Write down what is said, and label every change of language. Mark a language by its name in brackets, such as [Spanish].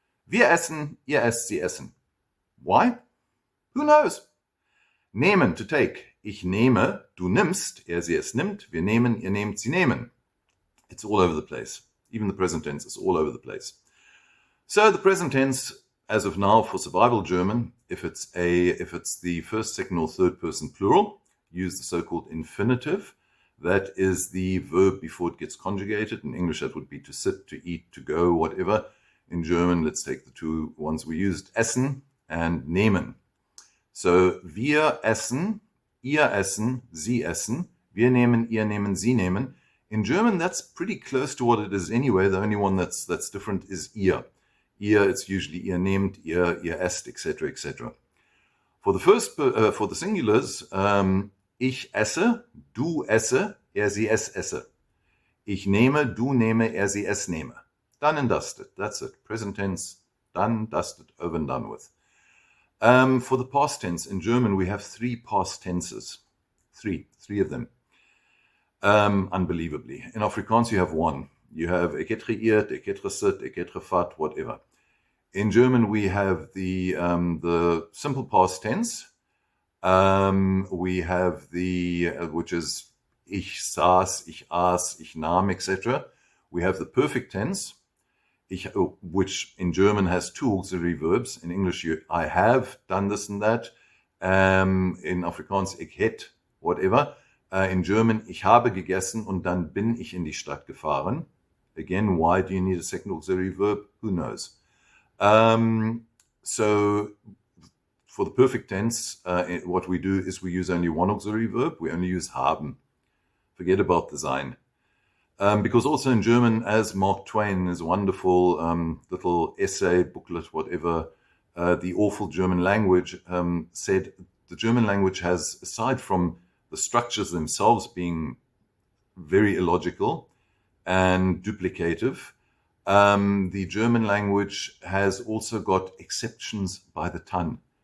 [German] Wir essen, ihr esst, sie essen. [English] Why? Who knows? [German] Nehmen, [English] to take. [German] Ich nehme, du nimmst, er, sie, es nimmt. Wir nehmen, ihr nehmt, sie nehmen. [English] It's all over the place. Even the present tense is all over the place. So the present tense, as of now, for survival German, if it's the first, second, or third person plural, use the so-called infinitive. That is the verb before it gets conjugated. In English, that would be to sit, to eat, to go, whatever. In German, let's take the two ones we used, essen and nehmen. [German] So, wir essen, ihr essen, sie essen. Wir nehmen, ihr nehmen, sie nehmen. [English] In German, that's pretty close to what it is anyway. The only one that's different is ihr. [German] Ihr, [English] it's usually [German] ihr nehmt, ihr esst, etc., etc. [English] For the singulars, [German] ich esse, du esse, er, sie, es esse. Ich nehme, du nehme, er, sie, es nehme. [English] Done and dusted. That's it. Present tense, done, dusted, over and done with. For the past tense, in German, we have three past tenses. Three of them. Unbelievably. In Afrikaans, you have one. You have [Afrikaans] ek het geëet, ek het gesit, ek het gevat, [English] whatever. In German, we have the simple past tense. We have which is [German] ich saß, ich aß, ich nahm, [English] etc. We have the perfect tense. which in German has two auxiliary verbs. In English, I have done this and that. In Afrikaans, [German] ich hätte, [English] whatever. In German, [German] ich habe gegessen und dann bin ich in die Stadt gefahren. [English] Again, why do you need a second auxiliary verb? Who knows? So for the perfect tense, what we do is we use only one auxiliary verb. We only use haben. Forget about the sein. Because also in German, as Mark Twain in his wonderful little essay, booklet, whatever, The Awful German Language, said the German language has, aside from the structures themselves being very illogical and duplicative, the German language has also got exceptions by the ton.